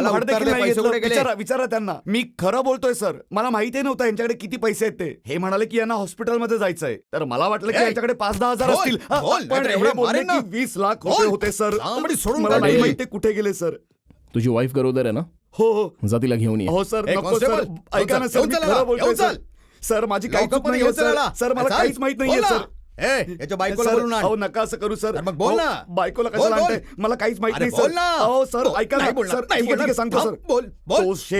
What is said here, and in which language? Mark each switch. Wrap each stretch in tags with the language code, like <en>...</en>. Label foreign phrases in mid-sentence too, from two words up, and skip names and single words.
<mr>मला भाडं उत्तर देखील दे, नाही पैसे घेतलं. कुठे गेले? विचारा त्यांना. मी खरं बोलतोय सर. मला माहिती नव्हतं यांच्याकडे किती पैसे आहेत ते. हे म्हणाले की यांना हॉस्पिटलमध्ये जायचंय, तर मला वाटलं की ए, यांच्याकडे 5-10 हजार बोल, असतील. बोल, पण नाहीतर हे एवढं बोलले मारेन ना. की 20 लाख रुपये बोल. होते सर. लांबडी सोडून मला काढ नाही रे. माहिती कुठे गेले सर. तुझी वाईफ गरोदर आहे ना? हो हो जा तिला घेऊन ये. हो सर. ए, नको कॉन्स्टेबल, सर. ऐका ना येऊन सर. मी चल, खरं बोलतोय येऊन सर. चल. सर माझी काही चूक लवकर नाहीये येऊन चल सर. याला. सर मला चल. काहीच माहित नाहीये बोल ना. सर. ए, याच्या बायकोला सर, बोलून आण. अहो नका असं करू सर. तर मग बोल अहो, ना. बायकोला बोल, कशाला बोल. आणताय? मला काहीच माहित अरे नाही बोल सर. ना. अहो सर बोल. ऐका ना नाही बोलणार, सर. नाही ठीक आहे, ठीक आहे, बोलणार. सांगतो सर. बोल, बोल, तो शेट</mr>